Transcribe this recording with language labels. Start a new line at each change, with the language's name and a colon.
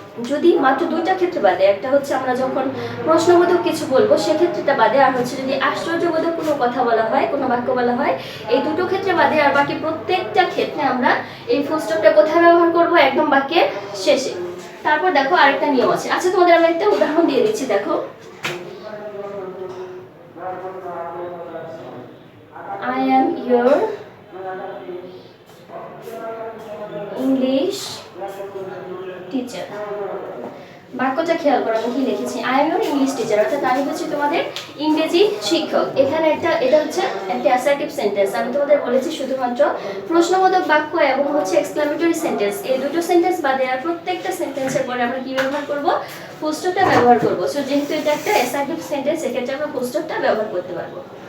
Bangla: যদি মাত্র দুইটা ক্ষেত্রে বাদে, একটা হচ্ছে আমরা যখন প্রশ্নবোধক কিছু বলবো সেক্ষেত্রেটা বাদে, আর হচ্ছে যদি আশ্চর্যবোধক কোনো কথা বলা হয়, কোনো বাক্য বলা হয়, এই দুটো ক্ষেত্রে বাদে আর বাকি প্রত্যেকটা ক্ষেত্রে আমরা এই ফুল স্টপটা কোথায় ব্যবহার করব? একদম বাক্যের শেষে। তারপর দেখো আরেকটা নিয়ম আছে। আচ্ছা তোমাদের আমি একটা উদাহরণ দিয়ে দিচ্ছি। দেখো
English: I am your English teacher.
Bangla: বাক্যটা খেয়াল করো আমি কি লিখেছি।
English: I am your English teacher,
Bangla: অর্থাৎ আমি হচ্ছি তোমাদের ইংরেজি শিক্ষক। এখানে এটা হচ্ছে একটা অ্যাসার্টিভ সেন্টেন্স। আমি তোমাদের বলেছি শুধুমাত্র প্রশ্নবোধক বাক্য এবং হচ্ছে এক্সক্লেমেটরি সেন্টেন্স, এই দুটো সেন্টেন্স বাদে আর প্রত্যেকটা সেন্টেন্সের পরে আমরা কি ব্যবহার করব? ফুল স্টপটা ব্যবহার করব। সো যেহেতু এটা একটা অ্যাসার্টিভ সেন্টেন্স, এক্ষেত্রে আমরা ফুল স্টপটা ব্যবহার করতে পারবো।